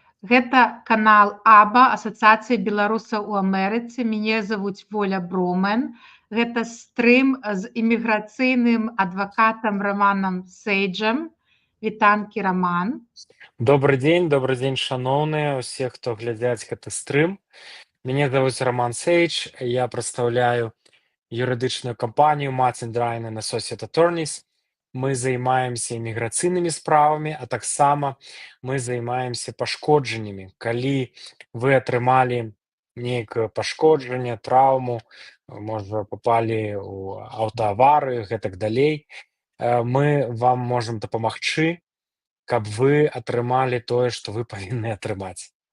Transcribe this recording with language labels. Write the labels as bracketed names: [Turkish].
[Belarusian] Гэта канал АБА, Асацыяцыя беларусаў у Амерыцы. Мяне завуць Воля Брумен. Гэта стрым з іміграцыйным адвакатам Романам Сейджам. Вітанкі, Роман. [Russian] Добрый день, шановные, все, кто глядят этот стрим. Меня зовут Роман Сейдж, я представляю юридичную компанию Martin Drine and Associate Attorneys. [Belarusian] Мы займаемся іміграцыйнымі справамі, а таксама мы займаемся пашкоджаннямі. Калі вы атрымалі нейкае пашкоджанне, траўму, можа, попалі ў аўтааварыю, гэтак далей, мы вам можам дапамагчы, каб вы атрымалі тое, што вы павінны атрымаць.